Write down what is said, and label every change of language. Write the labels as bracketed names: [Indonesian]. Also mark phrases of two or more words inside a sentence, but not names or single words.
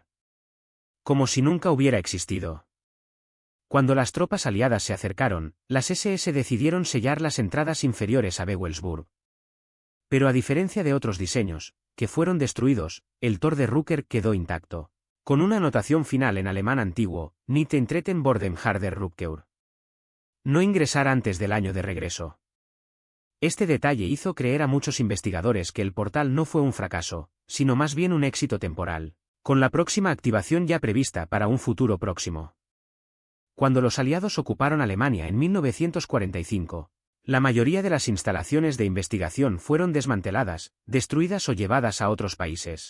[Spanish] Como si nunca hubiera existido. Cuando las tropas aliadas se acercaron, las SS decidieron sellar las entradas inferiores a Wewelsburg. Pero a diferencia de otros diseños, que fueron destruidos, el Tor de Rücker quedó intacto, con una anotación final en alemán antiguo: [German] Nicht eintreten vor dem harder Rückkehr. [Spanish] No ingresar antes del año de regreso. Este detalle hizo creer a muchos investigadores que el portal no fue un fracaso, sino más bien un éxito temporal, con la próxima activación ya prevista para un futuro próximo. Cuando los aliados ocuparon Alemania en 1945, la mayoría de las instalaciones de investigación fueron desmanteladas, destruidas o llevadas a otros países.